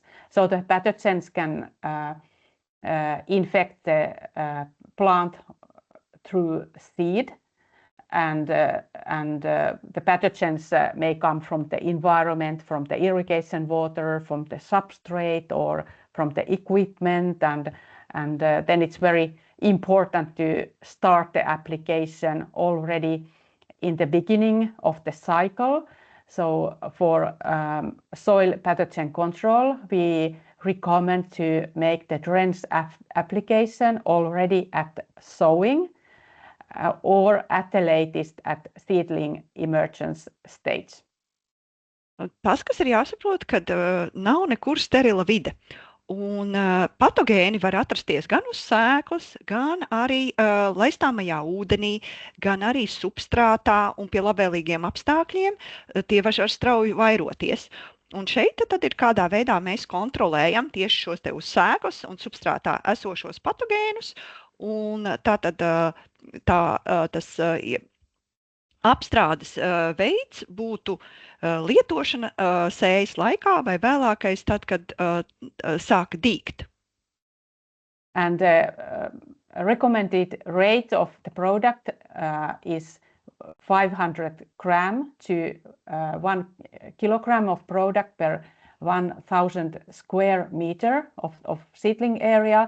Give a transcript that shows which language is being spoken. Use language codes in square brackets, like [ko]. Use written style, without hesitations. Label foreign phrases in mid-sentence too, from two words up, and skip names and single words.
[en] So the pathogens can infect the plant through seed, and the pathogens may come from the environment, from the irrigation water, from the substrate, or from the equipment, and then it's very important to start the application already in the beginning of the cycle, So for soil pathogen control, we recommend to make the drench application already at sowing or at the latest at seedling emergence stage. [lv] Tas, kas ir jāsaprot, kad nav nekur sterila vide. Un patogēni var atrasties gan uz sēklas, gan arī laistāmajā ūdenī, gan arī substrātā, un pie labvēlīgiem apstākļiem tie var strauji vairoties. Un šeit tad ir kādā veidā mēs kontrolējam tieši šos te uz sēklas un substrātā esošos patogēnus, un tātad tas apstrādes veids būtu lietošana sējas laikā vai vēlākais tad, kad sāk dīgt. [en] And recommended rate of the product is 500 gram to 1 kilogram of product per 1,000 square meter of seedling area.